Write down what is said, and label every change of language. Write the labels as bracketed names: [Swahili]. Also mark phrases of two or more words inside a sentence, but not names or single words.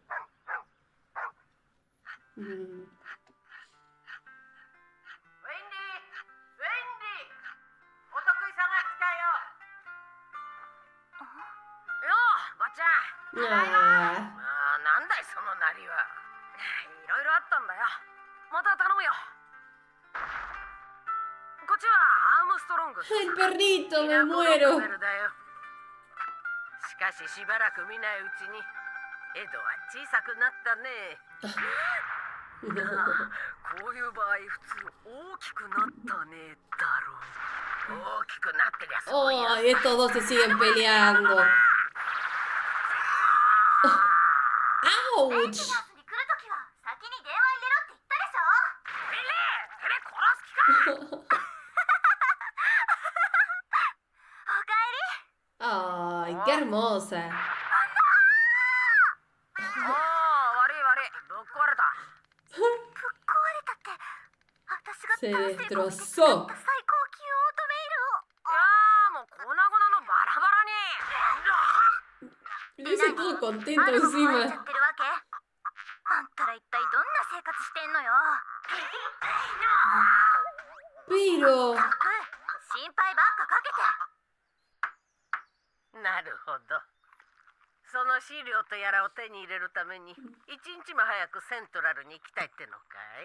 [Japanese] お得意さんが来たよ。よう、ばっちゃん。 Ah. なんだいそのなりは。いろいろあったんだよ。また頼むよ。こっちはアームストロング。 [Spanish] El perrito, me muero. [Japanese] しかししばらく見ないうちにエドは小さくなったね。こういう場合普通大きくなったねだろう。大きくなってりゃそういう。 [Spanish] Oh, y estos dos se siguen peleando. [Japanese] ベン ¡Auch! ジナスに来るときは先に電話入れろって言ったでしょ。てめえ殺す気か。おかえり。 [Spanish] ¡Ay, qué hermosa! [Japanese] ああ、悪い悪い。ぶっ壊れた。ぶっ壊れたって私が [Spanish] Se [Japanese] 男性国で [Spanish] destrozó. [Japanese] 作った最高級オートメイルを。いやーもう粉々のバラバラに。 [Spanish] Lo hizo todo contento [Japanese] あるのも壊れ [Spanish] encima. [Japanese] ちゃってるわけ？あんたら一体どんな生活してんのよ。 [Spanish] Pero... [Japanese] 心配ばっかかけて。なるほど。その資料とやらを手に入れるために一日も早くセントラルに行きたいってのかい？